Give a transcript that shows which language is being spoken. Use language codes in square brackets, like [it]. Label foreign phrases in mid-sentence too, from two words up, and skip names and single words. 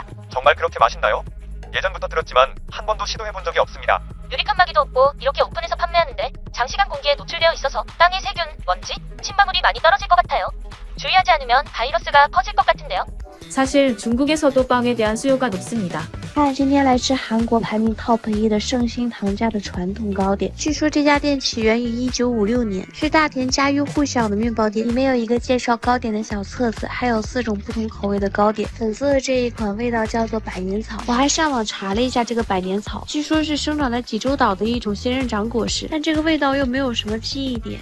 [ko] 정말 그렇게 맛있나요? 예전부터 들었지만 한 번도 시도해본 적이 없습니다. 유리 칸막이도 없고 이렇게 오픈해서 판매하는데 장시간 공기에 노출되어 있어서 땅에 세균, 먼지, 침방울이 많이 떨어질 것 같아요. 주의하지 않으면 바이러스가 퍼질 것 같은데요. 사실 중국에서도 빵에 대한 수요가 높습니다. [zh] 今天来吃韩国排名 TOP 1的圣心堂家的传统糕点。据说这家店起源于1956年，是大田家喻户晓的面包店。里面有一个介绍糕点的小册子，还有4种不同口味的糕点。粉色的这一款味道叫做百年草，我还上网查了一下这个百年草，据说是生长在济州岛的一种仙人掌果实，但这个味道又没有什么记忆点。